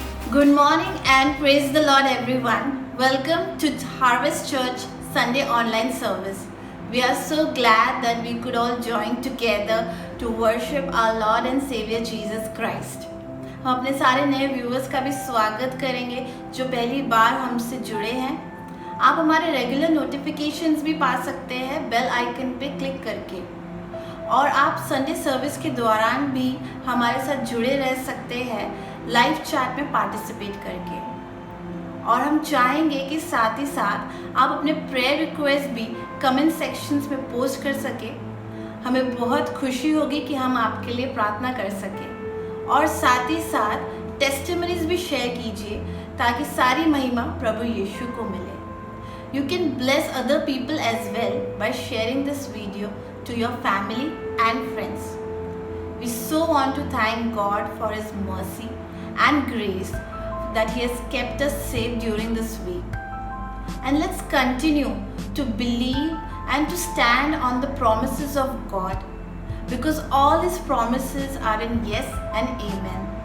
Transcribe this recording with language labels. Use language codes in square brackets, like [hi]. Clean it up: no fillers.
[en] Good morning and praise the Lord, everyone. Welcome to Harvest Church Sunday online service. We are so glad that we could all join together to worship our Lord and Savior Jesus Christ. [hi] हम अपने सारे नए viewers का भी स्वागत करेंगे जो पहली बार हमसे जुड़े हैं। आप हमारे रेगुलर नोटिफिकेशंस भी पा सकते हैं बेल आइकन पे क्लिक करके, और आप संडे सर्विस के दौरान भी हमारे साथ जुड़े रह सकते हैं लाइव चैट में पार्टिसिपेट करके। और हम चाहेंगे कि साथ ही साथ आप अपने प्रेयर रिक्वेस्ट भी कमेंट सेक्शंस में पोस्ट कर सके। हमें बहुत खुशी होगी कि हम आपके लिए प्रार्थना कर सकें, और साथ ही साथ टेस्टिमनीज भी शेयर कीजिए ताकि सारी महिमा प्रभु यीशु को मिले। [en] You can bless other people as well by sharing this video to your family and friends. We so want to thank God for His mercy and grace that He has kept us safe during this week. And let's continue to believe and to stand on the promises of God, because all His promises are in yes and amen.